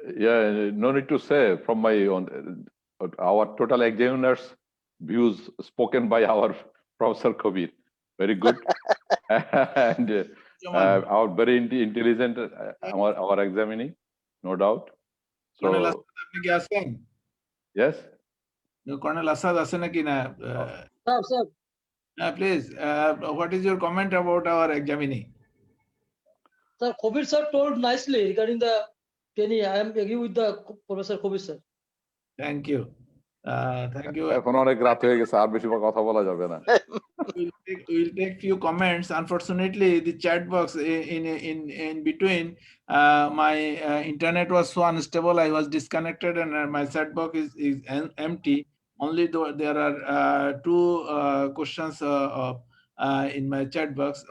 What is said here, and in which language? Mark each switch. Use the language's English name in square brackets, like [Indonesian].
[English] Yeah, no need to say. From my own, our total examiners' views spoken by our Professor Kabir, very good, and our very intelligent our examinee, no doubt. Colonel So Asad, [Bangla] আপনি কি আছেন? [English] yes. [Bangla] Colonel Asad আছে নাকি না? [English] Sir. Please, what is your comment about our examinee? Sir, Kobir sir told nicely regarding the penny. I am agree with the Professor Kobir sir. Thank you. Thank you. [Bangla] এখন অনেক রাত হয়ে গেছে, আর বেশি কথা বলা যাবে না। [English] We'll take few comments. Unfortunately, the chat box in between, my internet was so unstable. I was disconnected, and my chat box is empty. Only though there are two questions in my chat box.